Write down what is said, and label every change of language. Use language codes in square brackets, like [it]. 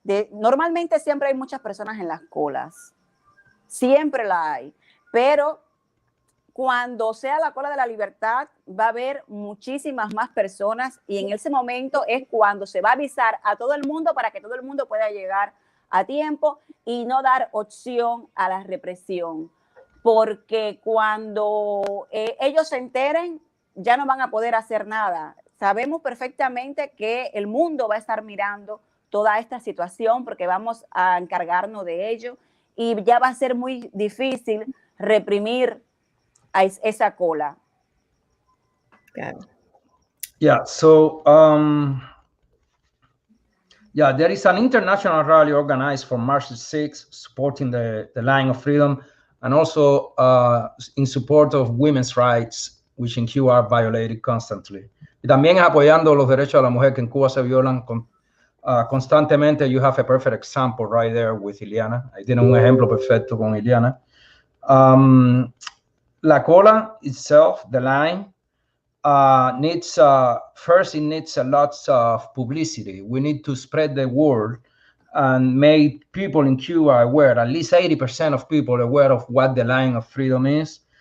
[es] Normalmente siempre hay muchas personas en las colas, siempre la hay, pero cuando sea la cola de la libertad va a haber muchísimas más personas, y en ese momento es cuando se va a avisar a todo el mundo para que todo el mundo pueda llegar a tiempo y no dar opción a la represión, porque cuando ellos se enteren ya no van a poder hacer nada. Sabemos perfectamente que el mundo va a estar mirando toda esta situación porque vamos a encargarnos de ello, y ya va a ser muy difícil reprimir a esa cola. [en] Yeah, so there is an international rally organized for March 6th supporting the Line of Freedom, and also in support of women's rights, which in Cuba are violated constantly. [es] Y también apoyando los derechos de la mujer que en Cuba se violan constantemente. [en] You have a perfect example right there with Iliana. [es] Ahí tiene un ejemplo perfecto con Iliana. [en] La cola itself, the line, needs first, it needs a lot of publicity. We need to spread the word and make people in Cuba aware, at least 80% of people aware of what the Line of Freedom is.